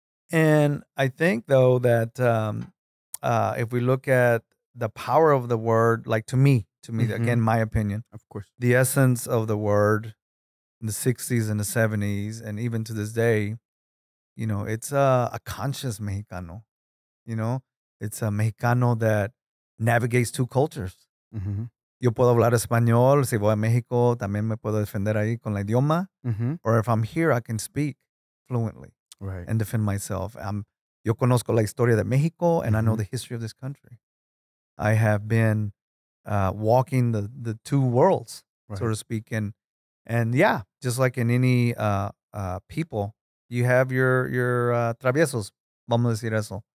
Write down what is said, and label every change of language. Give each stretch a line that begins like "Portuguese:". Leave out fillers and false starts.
English: And I think though that if we look at the power of the word, like to me, again, my opinion, of course, the essence of the word in the 60s and the 70s, and even to this day, you know, it's a conscious Mexicano. You know, it's a Mexicano that navigates two cultures.
Spanish: Yo puedo hablar español, si voy a México, también me puedo defender ahí con el idioma.
English: Or if I'm here, I can speak fluently and defend myself.
Spanish: Yo conozco la historia de Mexico,
English: and I know the history of this country. I have been walking the two worlds, so to speak. And yeah, just like in any people, you have your traviesos,
Spanish: vamos a decir eso.